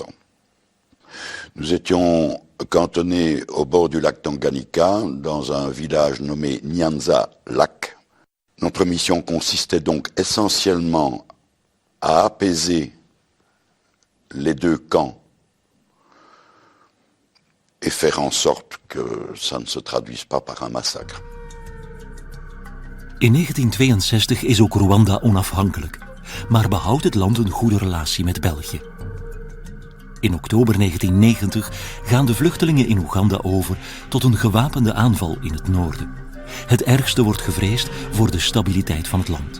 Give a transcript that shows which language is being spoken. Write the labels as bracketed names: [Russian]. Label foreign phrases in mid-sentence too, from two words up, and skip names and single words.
[French] Nous étions cantonnés au bord du lac Tanganyika, dans un village nommé Nyanza-Lac. Notre mission consistait donc essentiellement à apaiser les deux camps et faire en sorte que ça ne se traduise pas par un massacre. [Dutch] In 1962 is ook Rwanda onafhankelijk, maar behoudt het land een goede relatie met België. In oktober 1990 gaan de vluchtelingen in Oeganda over tot een gewapende aanval in het noorden. Het ergste wordt gevreesd voor de stabiliteit van het land.